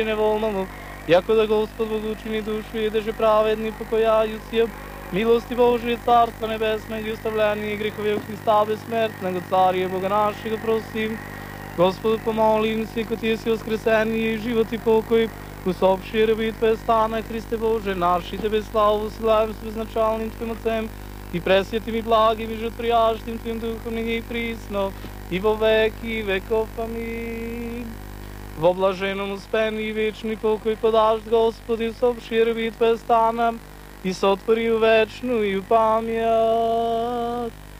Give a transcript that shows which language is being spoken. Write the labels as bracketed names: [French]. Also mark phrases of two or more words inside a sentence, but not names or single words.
[Serbian] неволному, яко да Господ Бог учини душу и даже праведни покояюся, милости Божие, Царство Небесное, и оставление грехове у Христа бессмертного, Царя Бога нашего просим. Господу помолим се, ко Ти си воскресение и живот и покой, усопши раби Твоя стана, Христе Боже, наши Тебе славу силаем с безначалным Твоим Отцем, и пресвятым и благим, и животворящим Твоим Духом, и присно, и во веки веков. Амин. Во блаженом успении и вечный покой подашь, Господи, усопши раби Твоя стана, и сотвори вечную память.